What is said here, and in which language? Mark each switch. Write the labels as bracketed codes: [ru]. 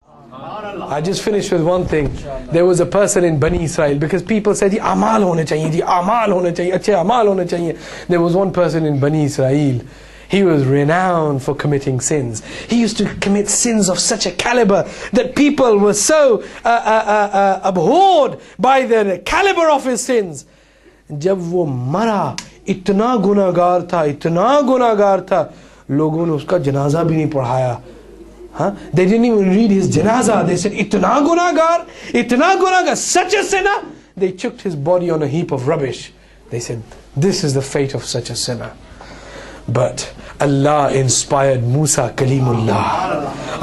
[en] I just finished with one thing. There was a person in Bani Israel, because people said, [hi] ji amal hone chahiye, [en] ji amal hone chahiye, achhe amal hone chahiye. There was one person in Bani Israel. He was renowned for committing sins. He used to commit sins of such a caliber that people were so abhorred by the caliber of his sins. [hi] जब वो मरा, इतना गुनाहगार था, लोगों ने उसका जनाजा भी नहीं पढ़ाया. [en] They didn't even read his janaza. They said, [hi] itna gunagar, [en] such a sinner. They chucked his body on a heap of rubbish. They said, this is the fate of such a sinner. But Allah inspired Musa Kalimullah.